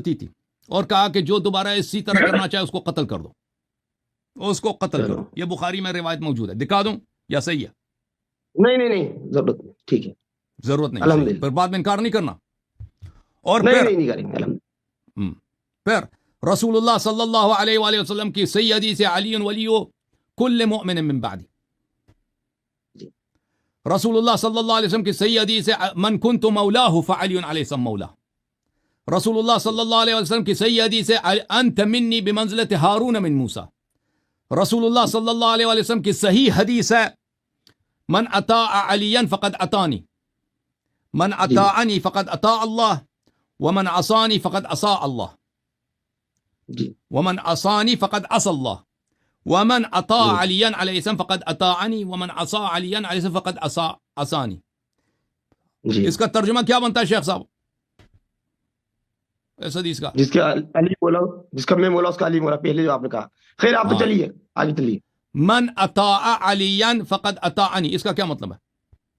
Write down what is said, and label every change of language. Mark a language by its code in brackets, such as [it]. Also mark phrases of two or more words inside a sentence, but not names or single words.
[ur] غلطی تھی، اور کہا کہ جو دوبارہ اسی طرح کرنا چاہے اس کو قتل کر دو، اس کو قتل چلو، کرو۔ یہ بخاری میں روایت موجود ہے، دکھا دوں یا صحیح ہے؟ نہیں ضرورت نہیں، ٹھیک ہے ضرورت نہیں، صحیح ہے، الحمدللہ۔ پھر بعد میں انکار نہیں کرنا۔ اور نہیں کریں گے الحمدللہ۔ پھر رسول اللہ [ar] صلی اللہ علیہ وآلہ وسلم [ur] کی صحیح حدیث ہے، [ar] علی ولی کل مؤمن من بعدی۔ [ur] جی رسول اللہ [ar] صلی اللہ علیہ وسلم [ur] کی صحیح حدیث ہے، [ar] من کنت مولاه فعلی علیہ السلام مولا۔ [ur] رسول اللہ [ar] صلی اللہ علیہ وسلم [ur] کی صحیح حدیث ہے، [ar] انت منی بمنزلت ہارون من موسیٰ۔ [ur] رسول اللہ [ar] صلی اللہ علیہ وآلہ وسلم [ur] کی صحیح حدیث ہے، [ar] من اطاع علیا فقد اطانی، من [ur] جی [ar] اطاعنی فقد اطاع اللہ، ومن عصانی فقد عصا اللہ، [ur] جی [ar] ومن عصانی فقد عصى اللہ، ومن اطاع [ur] جی [ar] علیا علیہ السلام فقد اطاعنی، ومن عصا علیا علیہ السلام فقد عصانی۔ [ur] جی اس کا ترجمہ کیا بنتا ہے شیخ صاحب اس حدیث کا؟ جس کا علی مولا، جس کا میں مولا اس کا علی مولا، پہلے جو آپ نے کہا۔ خیر آپ تو ہاں، چلیے آگے چلیے۔ [ar] من اطاع علیا فقد اطاعنی، [ur] اس کا کیا مطلب ہے؟